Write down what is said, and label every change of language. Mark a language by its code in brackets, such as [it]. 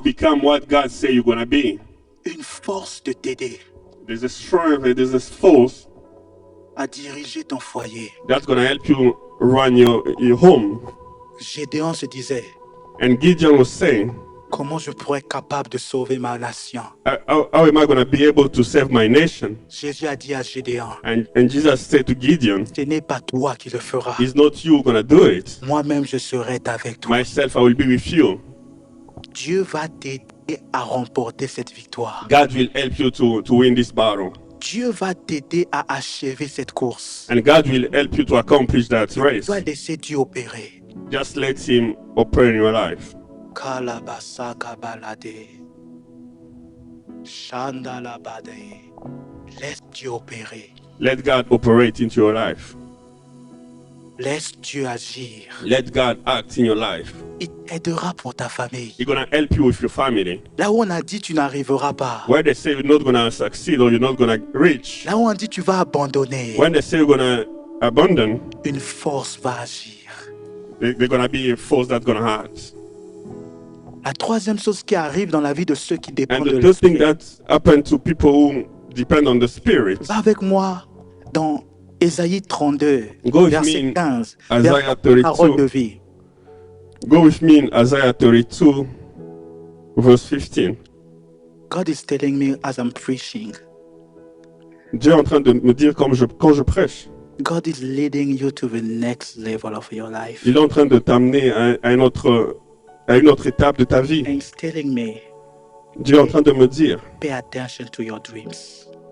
[en] become what God say you're gonna be. [fr] Une force de t'aider [en] There's a strength, there's a force [fr] à diriger ton foyer. [en] that's gonna help you run your home. [fr] Gédéon se disait, [en] And Gideon was saying, [fr] comment je pourrais être capable de sauver ma nation? [en] how am I gonna be able to save my nation? [fr] Jésus a dit à Gédéon, [en] And Jesus said to Gideon, [fr] ce n'est pas toi qui le feras. [en] it's not you gonna do it. [fr] Moi-même, je serai avec toi. [en] Myself, I will be with you. [fr] Dieu va t'aider à remporter cette victoire. [en] God will help you to win this battle. [fr] Dieu va t'aider à achever cette course. [en] And God will help you to accomplish that [fr] Tu [en] race. [fr] dois laisser Dieu opérer. [en] Just let him operate in your life. Kalabasa kabalade. Shandalabade. [fr] Laisse Dieu opérer. [en] Let God operate into your life. [fr] Laisse Dieu agir. [en] Let God act in your life. [fr] Il t'aidera pour ta famille. [en] He's gonna help you with your family. [fr] Là où on a dit tu n'arriveras pas. [en] Where they say you're not gonna succeed or you're not gonna reach. [fr] Là où on dit tu vas abandonner. [en] When they say you're gonna abandon, [fr] Une force va agir. [en] they're gonna be a force that's gonna hurt. [fr] La troisième chose qui arrive dans la vie de ceux qui [en] And [fr] dépendent de [en] the third thing [fr] l'esprit. [en] that happened to people who depend on the Spirit. [fr] Va avec moi dans Ésaïe 32, [en] Go with me [fr] verset [en] in 15, Isaiah [fr] verset parole de vie. [en] Go with me in Isaiah 32, verse 15. God is telling me as I'm preaching, [fr] Dieu est en train de me dire quand je prêche. [en] God is leading you to the next level of your life. [fr] Il est en train de t'amener à une autre étape de ta vie. [en] And he's telling me, [fr] Dieu est en train de me dire, [en] pay attention to your dreams.